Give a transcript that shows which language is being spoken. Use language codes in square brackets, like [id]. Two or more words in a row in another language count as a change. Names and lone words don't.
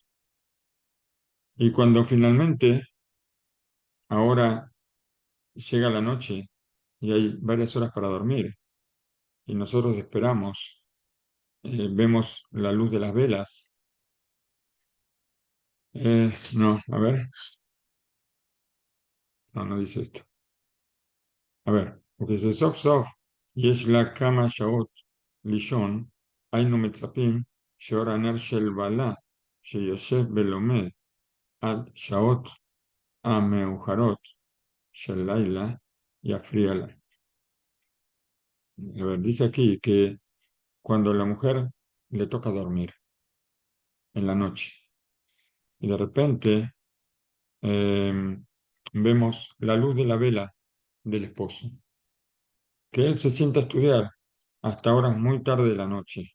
[es] Y cuando finalmente, ahora llega la noche y hay varias horas para dormir, y nosotros esperamos, vemos la luz de las velas. No, a ver, no dice esto. A ver, porque dice [he] סוף סוף יש לה כמה שעות לישון, היינו מצפים שאור הנר של בעלה שיושב ולומד עד שעות המאוחרות של לילה יפריע לה. [es] A ver, dice aquí que cuando la mujer le toca dormir en la noche y de repente vemos la luz de la vela del esposo, que él se sienta a estudiar hasta horas muy tarde de la noche.